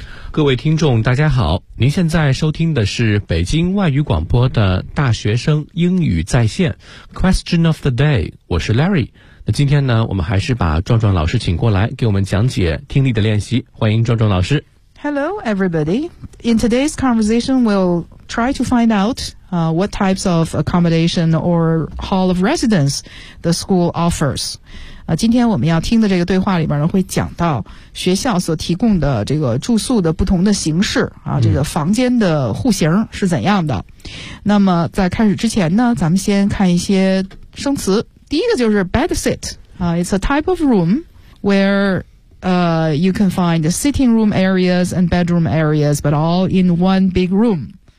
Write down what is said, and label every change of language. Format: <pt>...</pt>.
<zh>各位听众大家好，您现在收听的是北京外语广播的大学生英语在线 Question of the day， 我是 Larry。那今天呢，我们还是把壮壮老师请过来给我们讲解听力的练习，欢迎壮壮老师。</zh> <en>Hello everybody. In today's conversation we'll try to find out what types of accommodation or hall of residence the school offers.</en> <zh>今天我们要听的这个对话里边呢，会讲到学校所提供的这个住宿的不同的形式啊，这个房间的户型是怎样的。那么在开始之前呢，咱们先看一些生词。第一个就是 bedsit 啊</zh> <en>，it's a type of room where you can find the sitting room areas and bedroom areas, but all in one big room。</en>